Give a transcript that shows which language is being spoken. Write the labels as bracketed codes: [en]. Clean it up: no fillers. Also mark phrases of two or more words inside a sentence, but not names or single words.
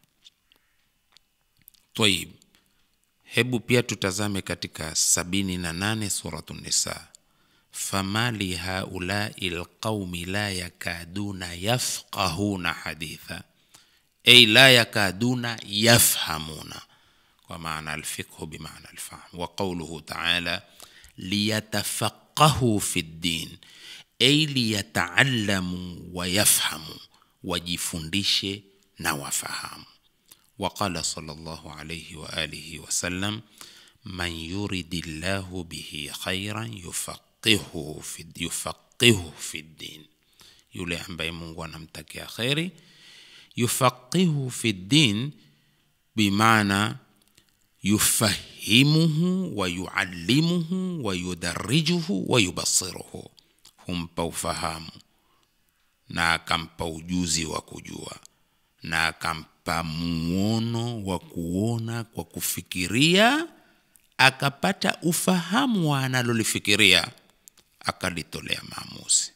[sw] Tayib, hebu pia tutazame katika 78 suratul Nisa: [ar] فما لهؤلاء القوم لا يكادون يفقهون حديثا، أي لا يكادون يفهمون, [sw] kwa maana [ar] الفقه بمعنى الفهم. وقوله تعالى ليتفقهوا في الدين، أي ليتعلموا ويفهموا, [sw] wajifundishe na wafahamu. [ar] وقال صلى الله عليه وعلى آله وسلم: من يرد الله به خيرا يفقهه في الدين, [sw] yule ambaye Mungu anamtakia khairi, yufaqihu [ar] في الدين بمعنى يفهمه ويعلمه ويدرجه ويبصره, [sw] humpa ufahamu na akampa ujuzi wa kujua na akampa muono wa kuona kwa kufikiria, akapata ufahamu wa analolifikiria, akalitolea maamuzi.